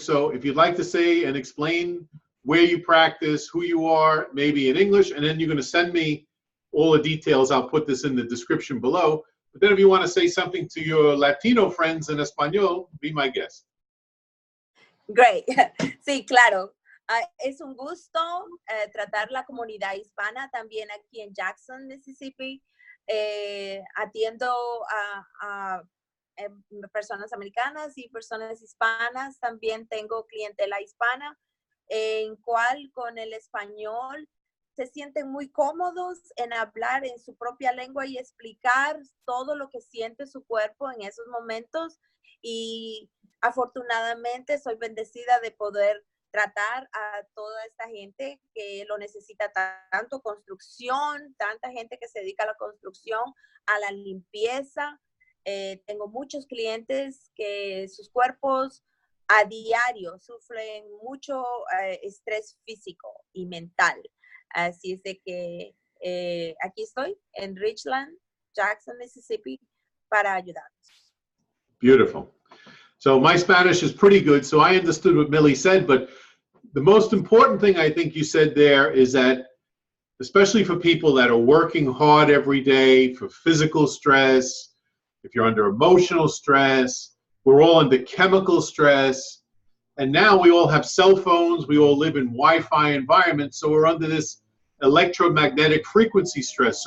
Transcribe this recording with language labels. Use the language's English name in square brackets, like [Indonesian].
[English] So if you'd like to say and explain where you practice, who you are, maybe in English, and then you're going to send me all the details. I'll put this in the description below. But then if you want to say something to your Latino friends in Espanol, be my guest. Great. [Spanish] Sí, claro. Es un gusto tratar la comunidad hispana también aquí en Jackson, Mississippi. Atiendo a personas americanas y personas hispanas. También tengo clientela hispana, en cual con el español se sienten muy cómodos en hablar en su propia lengua y explicar todo lo que siente su cuerpo en esos momentos. Y Afortunadamente soy bendecida de poder tratar a toda esta gente que lo necesita tanto, construcción, tanta gente que se dedica a la construcción, a la limpieza. Tengo muchos clientes que sus cuerpos a diario sufren mucho estrés físico y mental. Así es de que aquí estoy en Ridgeland, Jackson, Mississippi, para ayudarlos. [English] Beautiful. So my Spanish is pretty good, so I understood what Millie said, but the most important thing I think you said there is that, especially for people that are working hard every day, for physical stress, if you're under emotional stress, we're all under chemical stress, and now we all have cell phones, we all live in Wi-Fi environments, so we're under this electromagnetic frequency stress.